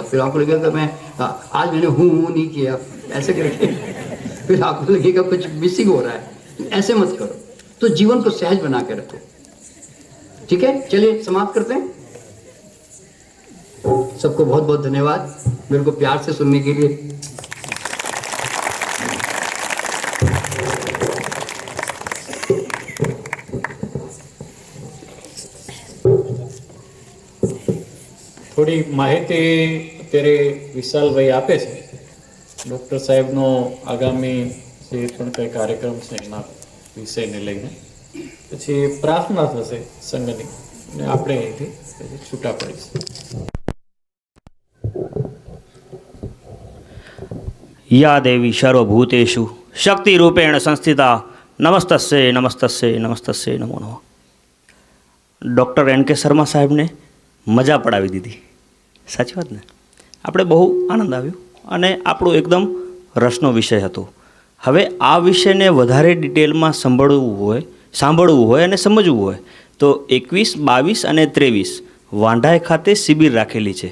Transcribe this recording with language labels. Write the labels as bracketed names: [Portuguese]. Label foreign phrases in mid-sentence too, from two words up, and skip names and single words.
[Hindi] फिर आपको लगेगा मैं आज मैंने हूँ नहीं किया ऐसे करके, फिर आपको लगेगा कुछ मिसिंग हो रहा है। ऐसे मत करो, तो जीवन को सहज बना के रखो। ठीक है, चलिए समाप्त करते हैं। सबको बहुत बहुत धन्यवाद मेरे को प्यार से सुनने के लिए। [Gujarati] થોડી માહિતી અત્યારે વિશાલભાઈ આપે છે ડૉક્ટર સાહેબનો આગામી જે પણ કંઈ કાર્યક્રમ છે એના વિષયને લઈને, પછી પ્રાર્થના થશે સંઘની અને આપણે અહીંથી પછી છૂટા પડીશું. [Sanskrit] या देवी सर्वभूतेषु शक्तिरूपेण संस्थिता नमस्तस्ये नमस्तस्ये नमस्तस्ये नमो नमः. [Gujarati] ડૉક્ટર એન કે શર્મા સાહેબને મજા પડાવી દીધી, સાચી વાત ને? આપણે બહુ આનંદ આવ્યો અને આપણો એકદમ રસનો વિષય હતો. હવે આ વિષયને વધારે ડિટેલમાં સાંભળવું હોય અને સમજવું હોય તો 21, 22 અને 23 વાંઢાઈ ખાતે શિબિર રાખેલી છે.